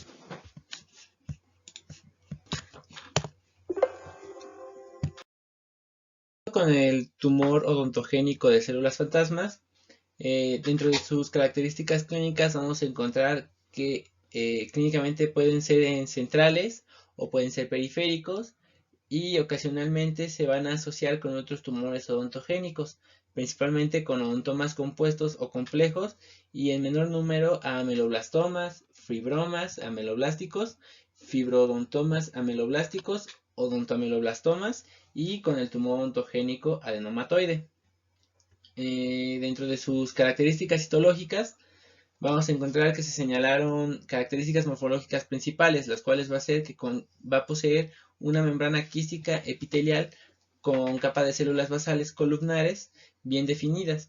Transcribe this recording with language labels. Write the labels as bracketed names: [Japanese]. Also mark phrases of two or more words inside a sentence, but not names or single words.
[Spanish] Con el tumor odontogénico de células fantasmas, dentro de sus características clínicas vamos a encontrar que clínicamente pueden ser centrales o pueden ser periféricos y ocasionalmente se van a asociar con otros tumores odontogénicos, principalmente con odontomas compuestos o complejos y en menor número a ameloblastomas, fibromas ameloblásticos, fibrodontomas ameloblásticos, odontoameloblastomas y con el tumor odontogénico adenomatoide. Dentro de sus características histológicas vamos a encontrar que se señalaron características morfológicas principales, las cuales va a ser que va a poseer una membrana quística epitelial con capa de células basales columnares bien definidas.